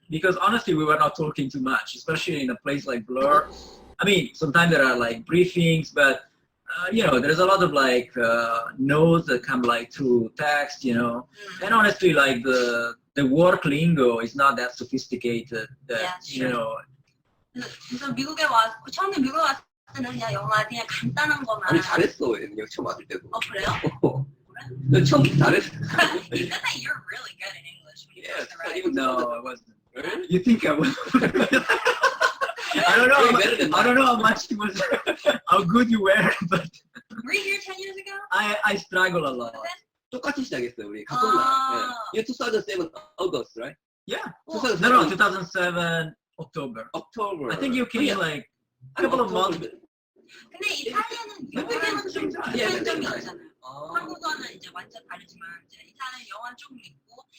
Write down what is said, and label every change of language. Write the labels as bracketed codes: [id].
[en] Because honestly, we were not talking too much, especially in a place like Blur. I mean, sometimes there are like briefings, but you know, there's a lot of like notes that come like through text, you know. And honestly, like the work lingo is not that sophisticated. That you know. [ko] 그래서 처음에 미국에 왔을 때는 그냥 영화 그냥 간단한 것만. 아니 잘했어, 여기 처음 왔을 때도. 그래요? 너 처음 잘했어. [en] You said that you're really good in English when you first arrived. No, I wasn't. You think I was? I don't know how much it was, how good you were, but. Were you here 10 years ago? I struggle a lot. [ko] 똑같이 시작했어요, 우리 같은 날. [en] You're 2007 August, right? Yeah. 2007. No, 2007 October. October. I think you came like a couple of months. [ko] 근데 이탈리아는 영어는 좀 다른 점이 있잖아요. 한국어는 이제 완전 다르지만 이제 이탈리아 영어는 조금 있고.